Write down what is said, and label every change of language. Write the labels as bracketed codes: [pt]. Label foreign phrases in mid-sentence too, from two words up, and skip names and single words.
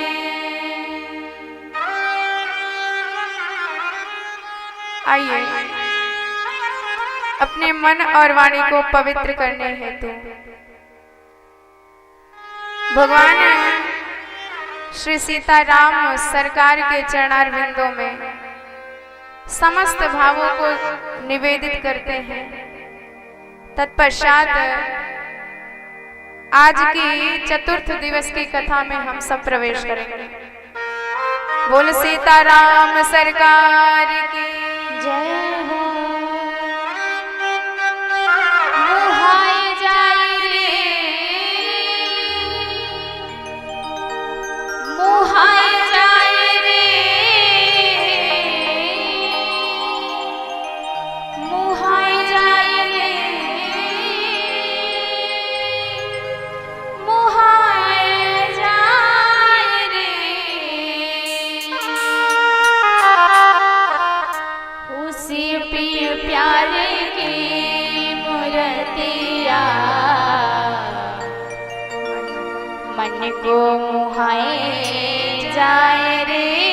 [hi] आइए अपने मन और वाणी को पवित्र करने हेतु भगवान श्री सीताराम सरकार के चरणारविंदों में समस्त भावों को निवेदित करते हैं। तत्पश्चात आज की चतुर्थ दिवस की कथा में हम सब प्रवेश करेंगे। बोल सीताराम सरकार की जय हो। मुहाय जाय रे, मुहाय जाय रे, मुहाय जाय रे, मुहाय जाय रे। उसी प्रिय प्यारे की मूर्तिया मन को मुहाए जाए रे।